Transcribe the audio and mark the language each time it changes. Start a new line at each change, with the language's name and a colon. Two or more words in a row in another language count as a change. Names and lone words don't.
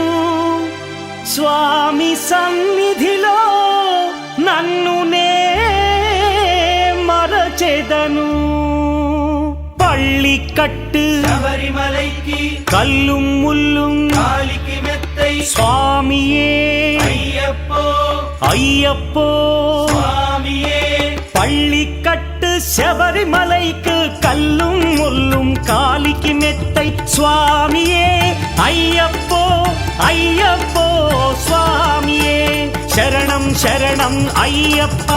Telugu: స్వామి సన్నిధిలో నన్ను నే మరచెదను.
Tamil: పள்ளிக்கட்டு శబరిమలైకి கல்லும் முள்ளும் காலுக்கு மெத்தை స్వామియే అయ్యప్పో ஐயப்போ சுவாமியே பள்ளிக்கட்டு சபரிமலைக்கு கல்லும் முள்ளும் காலிக்கு மெத்தை சுவாமியே ஐயப்போ ஐயப்போ சுவாமியே சரணம் சரணம் ஐயப்பா